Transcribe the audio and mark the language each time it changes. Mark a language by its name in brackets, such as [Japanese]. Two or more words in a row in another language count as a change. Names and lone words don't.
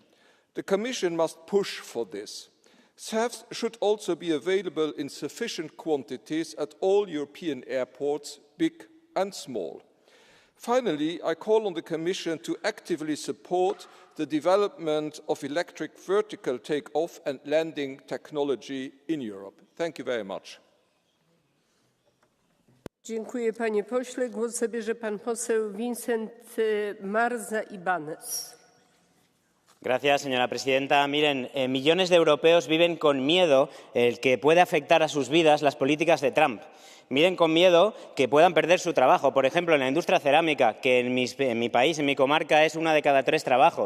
[English] The Commission must push for this. SAFs should also be available in sufficient quantities at all European airports, big and small. Finally, I call on the Commission to actively support the development of electric vertical take-off and landing technology in Europe. Thank you very much. [Polish] Dziękuję panie pośle. Głos zabierze pan poseł Vincent Marza Ibanez. [Spanish] Gracias, señora presidenta. Miren, millones de europeos viven con miedo el que pueda afectar a sus vidas las políticas de Trump. Miren con miedo que puedan perder su trabajo. Por ejemplo, en la industria cerámica, que en mi país, en mi comarca, es 1 de cada 3 trabajos.